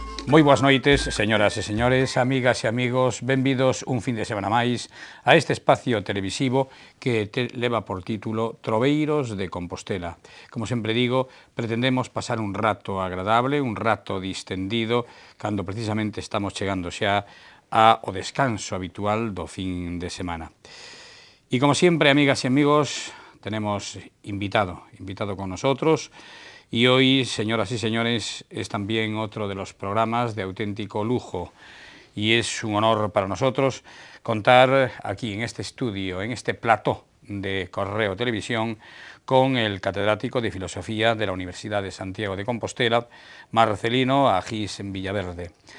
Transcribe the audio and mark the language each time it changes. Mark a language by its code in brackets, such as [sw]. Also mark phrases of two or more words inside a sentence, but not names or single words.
[gl] Moi boas noites, señoras e señores, amigas e amigos, benvidos un fin de semana máis a este espacio televisivo que leva por título Troveiros de Compostela. Como sempre digo, pretendemos pasar un rato agradable, un rato distendido, cando precisamente estamos chegando xa ao descanso habitual do fin de semana. E como sempre, amigas e amigos, [es] tenemos invitado con nosotros. Y hoy, señoras y señores, es también otro de los programas de auténtico lujo y es un honor para nosotros contar aquí en este estudio, en este plató de Correo Televisión, con el catedrático de Filosofía de la Universidad de Santiago de Compostela, Marcelino Agís Villaverde.